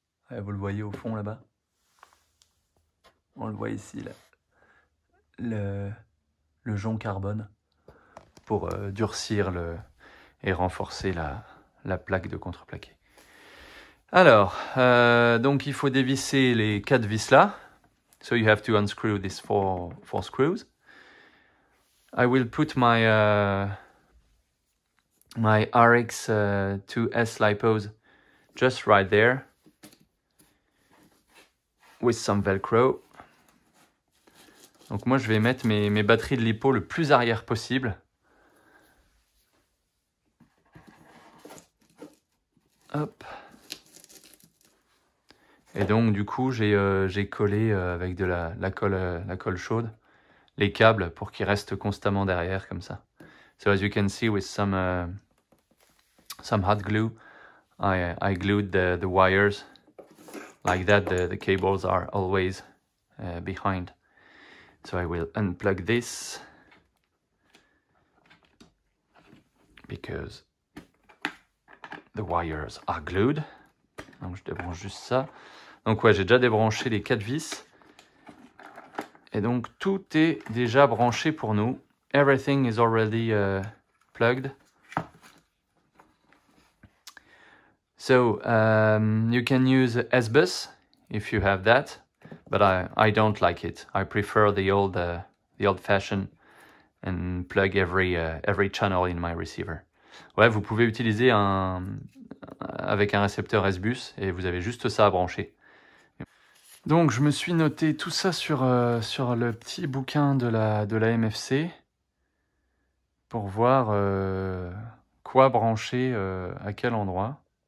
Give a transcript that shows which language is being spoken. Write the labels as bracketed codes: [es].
[fr] Ouais, vous le voyez au fond là-bas. On le voit ici, là. Le jonc carbone pour durcir et renforcer la plaque de contreplaqué. Alors, donc il faut dévisser les 4 vis là. [en] So you have to unscrew these four screws. I will put my RX2S LiPos just right there with some Velcro. [fr] Donc moi je vais mettre mes batteries de LiPo le plus arrière possible. Hop. Et donc du coup j'ai collé avec de la colle chaude les câbles pour qu'ils restent constamment derrière comme ça. [en] So as you can see with some hot glue, I glued the wires like that. The cables are always behind. So I will unplug this because the wires are glued. [fr] Donc je débranche juste ça. Donc ouais, j'ai déjà débranché les 4 vis. Et donc tout est déjà branché pour nous. [en] Everything is already plugged. So you can use S-Bus if you have that, but I don't like it. I prefer the old-fashioned and plug every channel in my receiver. [fr] Ouais, vous pouvez utiliser avec un récepteur S-Bus et vous avez juste ça à brancher. Donc je me suis noté tout ça sur le petit bouquin de la MFC pour voir quoi brancher à quel endroit.